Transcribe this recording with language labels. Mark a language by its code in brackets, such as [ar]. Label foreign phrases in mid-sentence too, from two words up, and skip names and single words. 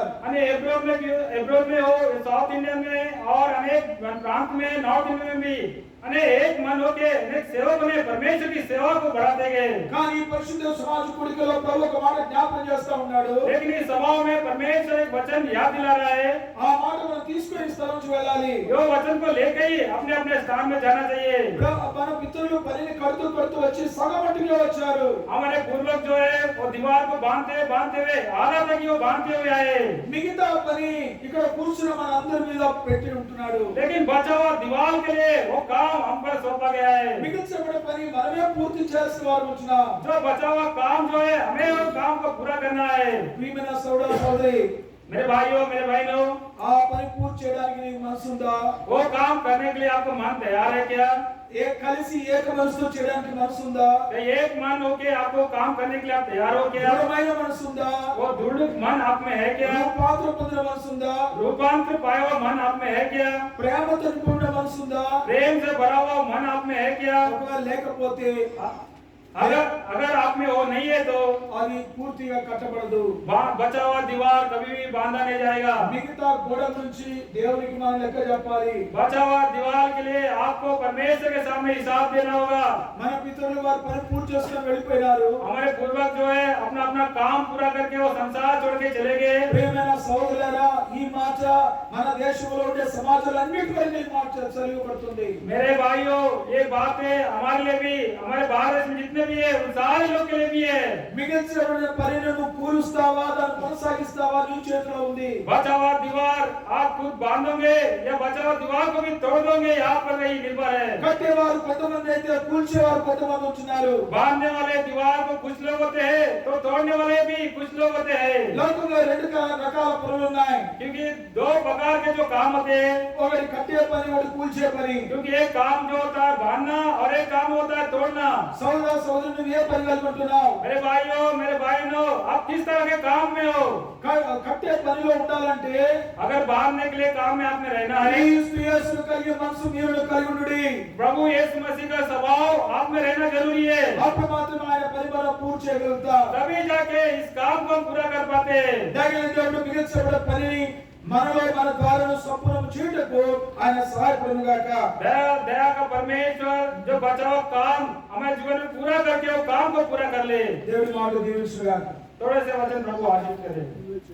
[hi] अने एब्रोन में हो, साउथ इंडिया में और अनेक प्रांत में, नॉर्थ इंडिया में भी अने एक मन होके अनेक सेवक ने परमेश्वर की सेवा को बढ़ाते गए। [te] కానీ ఈ పరిశుద్ధ సమాజ కూడికలో ప్రభు ఒక మాట జ్ఞాపకం చేస్తా ఉన్నాడు. [hi] लेकिन इस सभाओं में परमेश्वर एक वचन याद दिला रहा है। [te] ఆ మాట మనం తీసుకొని స్థలం నుంచి వెళ్ళాలి. [hi] यो वचन को लेकर ही अपने अपने स्थान में जाना चाहिए। [te] మన పితరులు పనిని కడుతూ వచ్చి సగమట్టుగా వచ్చారు. [hi] हमारे पूर्वज जो है वो दीवार को बांधते हुए आधा तक वो बांधते हुए आए। [te] మిగతా పని ఇక్కడ కూర్చున్న మన అందరి మీద పెట్టి ఉంటున్నాడు. [hi] लेकिन बचा हुआ दीवार के लिए वो काम हम पर सौंपा गया है। [te] మిగిల్చబడిన పని మనమే పూర్తి చేయాల్సిన వారు ఉంటున్నాం. [hi] जो बचा हुआ काम जो है हमें उस काम को पूरा करना है। [te] ప్రియమైన సోదర సోదరి, [hi] मेरे भाइयों, मेरे बहनों, [te] ఆ పని పూర్తి చేయడానికి నీకు మనసు ఉందా? [hi] वो काम करने के लिए आपको मन तैयार है क्या? [te] కలిసి ఏక మనసుతో చేయడానికి మనసు ఉందా? [hi] क्या एक मन होके आपको काम करने के लिए आप तैयार हो क्या? [te] దృఢమైన మనసు ఉందా? [hi] वो दृढ़ मन आप में है क्या? [te] రూపాంతరం పొందిన మనసు ఉందా? [hi] रूपांतर पाया हुआ मन आप में है क्या? [te] ప్రేమతో నిండిన మనసు ఉందా? [hi] प्रेम से भरा हुआ मन आप में है क्या? [te] ఒకవేళ లేకపోతే [hi] अगर आप में वो नहीं है तो [te] అది పూర్తిగా కట్టబడదు. [hi] बचा हुआ दीवार कभी भी बांधा नहीं जाएगा. [te] మిగతా గోడ నుంచి దేవునికి మనం లెక్క చెప్పాలి. [hi] बचा हुआ दीवार के लिए आपको परमेश्वर के सामने हिसाब देना होगा. [te] మన పితరులు వారు పని పూర్తి చేసుకుని వెళ్ళిపోయారు. [hi] हमारे पूर्वज जो है अपना अपना काम पूरा करके वो संसार छोड़ के चले गए. [te] ప్రియమైన సోదరులారా, ఈ మాట మన దేశంలో ఉండే సమాజాలన్నిటిపై ఈ మాట చదివబడుతుంది. [hi] मेरे भाइयों, ये बातें हमारे लिए भी, हमारे भारत में जितने भी है उन सारे लोग के लिए भी है. [te] మిగిల్చిన పనిని నువ్వు పూరుస్తావా, దాన్ని కొనసాగిస్తావా, నీ చేతిలో ఉంది. [hi] बचा हुआ दीवार आप खुद बांधोगे या बचा हुआ दीवार को भी तोड़ दोगे, आप पर नहीं निर्भर है. [te] కట్టేవారు కొంతమంది అయితే కూల్చేవారు కొంతమంది ఉంటున్నారు. [hi] बांधने वाले दीवार को कुछ लोग होते हैं तो तोड़ने वाले भी कुछ लोग होते हैं. [te] లోకంలో రెండు రకాల పనులు ఉన్నాయి. [hi] क्योंकि दो प्रकार के जो काम होते हैं, [te] ఒకటి కట్టే పని, ఒకటి కూల్చే పని. [hi] क्योंकि एक काम जो होता है बांधना और एक काम होता है तोड़ना. [te] సోదర సోదరు, నువ్వు ఏ పని కలుగుతున్నావు? [hi] मेरे भाइयों, मेरे बहनों, आप किस तरह के काम में हो? [te] కట్టే పనిలో ఉండాలంటే [hi] अगर बांधने के लिए काम में आपने रहना है, [te] క్రీస్తు యేసును కలిగి మనసు మీరు కలిగి ఉండుడి. [hi] प्रभु यीशु मसीह का स्वभाव आप में रहना जरूरी है. [te] అప్పుడు మాత్రమే ఆయన పని మనం పూర్తి చేయగలుగుతాం. [hi] तभी जाके इस काम को हम पूरा कर पाते हैं. [te] దయగల దేవుడు మిగిల్చబడిన పనిని మనలో మన ద్వారా సంపూర్ణ చేయుటకు ఆయన సహాయపడును గాక. [hi] दया का परमेश्वर जो बचा हुआ काम हमारे जीवन में पूरा करके वो काम को पूरा कर ले. [te] దేవుడి మాట దీవించును గాక. [hi] थोड़े से वचन प्रभु आशीष करे.